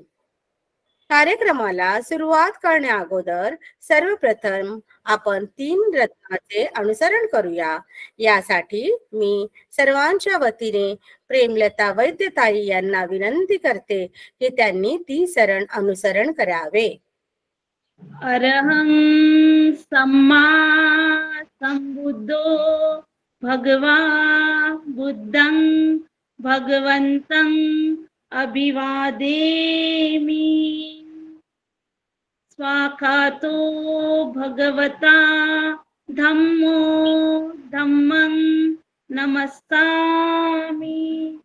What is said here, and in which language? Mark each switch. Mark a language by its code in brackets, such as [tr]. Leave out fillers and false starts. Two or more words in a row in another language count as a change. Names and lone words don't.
[mr] कार्यक्रमाला सुरुवात करण्या अगोदर सर्वप्रथम आपण 3 रत्नाचे अनुसरण करूया. यासाठी मी सर्वांच्या वतीने प्रेमलता वैद्यताई यांना विनंती करते की त्यांनी ती शरण अनुसरण करावे. [pi] अरहं सम्मा संबुद्धो भगवा बुद्धं भगवन्तं अभिवादेमि. स्वाखातो भगवता धम्मो धम्मं नमस्सामि.